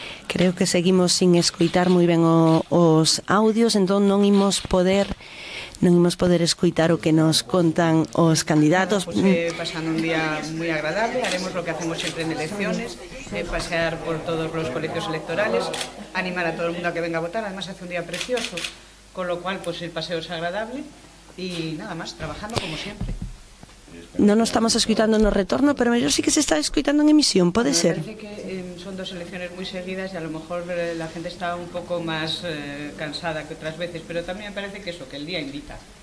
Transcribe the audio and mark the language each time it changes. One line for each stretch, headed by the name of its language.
Galician: Creo que seguimos sin escoitar moi ben os audios, entón non imos poder escoitar o que nos contan os candidatos.
Spanish: Pasando un día muy agradable, haremos lo que hacemos siempre en elecciones, pasear por todos los colegios electorales, animar a todo el mundo a que venga a votar, además hace un día precioso, con lo cual pues el paseo es agradable y nada más, trabajando como siempre.
Galician: Non nos estamos escoitando no retorno, pero mellor sí que se está escoitando en emisión, pode ser?
Spanish: Me parece que son dos elecciones muy seguidas y a lo mejor la gente está un poco más cansada que otras veces, pero también me parece que eso, que el día invita.